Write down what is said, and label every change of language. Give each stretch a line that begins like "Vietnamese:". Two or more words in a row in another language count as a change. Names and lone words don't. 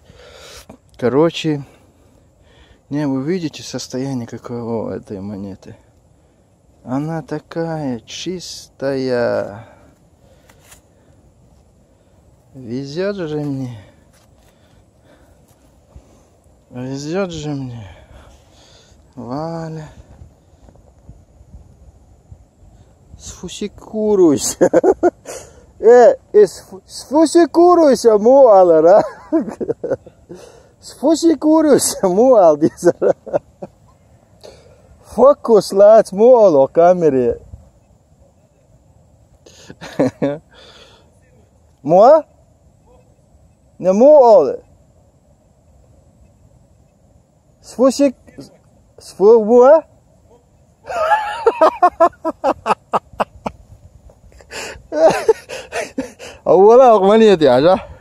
Russian: Короче, не, вы видите состояние какого этой монеты? Она такая чистая. Везет же мне. Везет же мне. Валя. Сфусикуруйся. Сфусикуруйся, муалара. Сфусикуруйся, муал, дизара. Фокус лац муал о камере. Муа? Не муал. Сфусик... Сфу-муа? А вот монеты, ага.